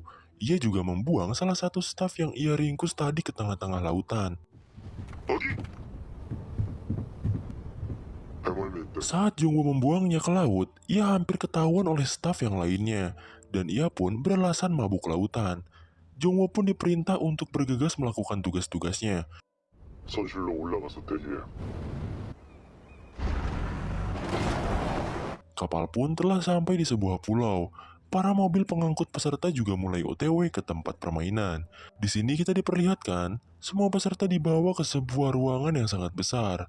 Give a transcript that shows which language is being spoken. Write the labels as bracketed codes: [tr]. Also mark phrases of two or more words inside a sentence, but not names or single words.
[id] Ia juga membuang salah satu staf yang ia ringkus tadi ke tengah-tengah lautan. Saat Jung Woo membuangnya ke laut, ia hampir ketahuan oleh staf yang lainnya, dan ia pun beralasan mabuk lautan. Jung Woo pun diperintah untuk bergegas melakukan tugas-tugasnya. [ko] 선실로 올라가서 대기해. [id] Kapal pun telah sampai di sebuah pulau. Para mobil pengangkut peserta juga mulai OTW ke tempat permainan. Di sini kita diperlihatkan, semua peserta dibawa ke sebuah ruangan yang sangat besar.